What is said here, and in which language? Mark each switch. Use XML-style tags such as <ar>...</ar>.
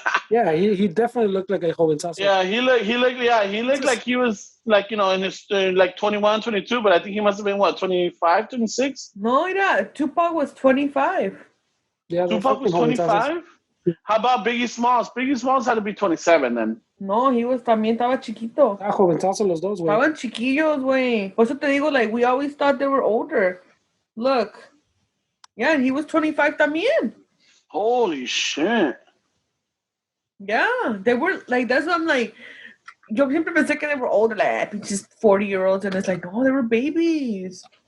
<en>Yeah, he definitely looked like a jovenzazo. Yeah, he looked like he was like, you know, in his like 21, 22, but I think he must have been what, 25, 26? No, Tupac was 25. Yeah, Tupac was 25? How about Biggie Smalls? Biggie Smalls had to be 27 then.</en> <es>No,</es> <en>he was</en> <es>también estaba chiquito. Ah, jovenzazo los dos, güey. Estaban chiquillos, güey. Por eso te digo,</es> <en>like, we always thought they were older. Look. Yeah, and he was 25 también. Holy shit. Yeah, they were, like, that's what I'm like,</en> <es>yo siempre pensé que</es> <en>they were older, like, just 40-year-olds, and it's like, no, they were babies.</en>